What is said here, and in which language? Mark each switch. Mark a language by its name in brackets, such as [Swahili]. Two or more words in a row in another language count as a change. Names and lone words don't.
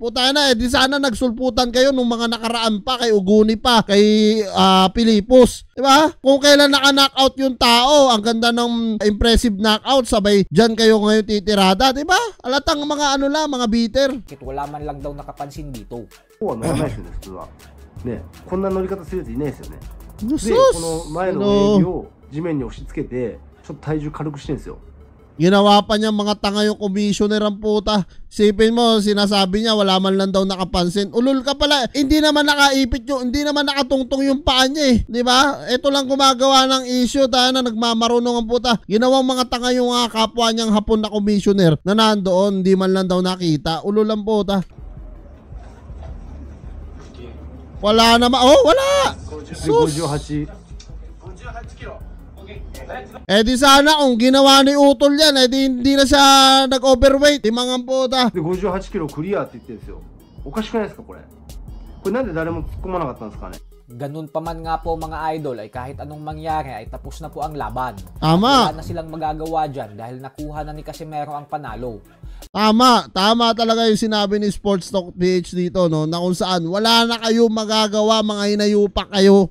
[Filipino] Putang na di sana nagsulputan kayo nung mga nakaraan pa, kay Uguni pa, kay Pilipos, di ba? Kung kailan naka-knockout yung tao, ang ganda ng [English] impressive knockout, [Filipino] sabay dyan kayo ngayon titirada, di ba? Alatang mga mga bitter. Wala man lang daw nakapansin dito. [Japanese] ね、こんな乗り方するやついないですよね。で、この前の親指を地面に押し付けて、ちょっと体重軽くしてるんですよ。 [Filipino] Ginawa pa niya mga tanga yung commissioner ang puta. Sipin mo, sinasabi niya wala man lang daw nakapansin. Ulol ka pala. Hindi naman nakaipit hindi naman nakatungtong yung paa niya di ba? Ito lang gumagawa ng issue tayo na nagmamarunong ang puta. Ginawang mga tanga yung kapwa niyang Hapon na commissioner na nandoon, hindi man lang daw nakita. Ulol ang puta. Wala naman. Wala! Sus! 58 di sana kung ginawa ni Utol yan, hindi na siya nag-overweight. Timang ang puta. [Japanese] で58キロクリアって言ってるんですよ。おかしくないですかこれ。これなんで誰も突っ込まなかったんですかね。 [Filipino] Ganun pa man nga po mga idol ay kahit anong mangyari ay tapos na po ang laban. Tama. Wala na silang magagawa dyan dahil nakuha na ni Casimero ang panalo. Tama talaga yung sinabi ni Sports Talk PH dito na kung saan wala na kayo magagawa, mga hinayupak kayo.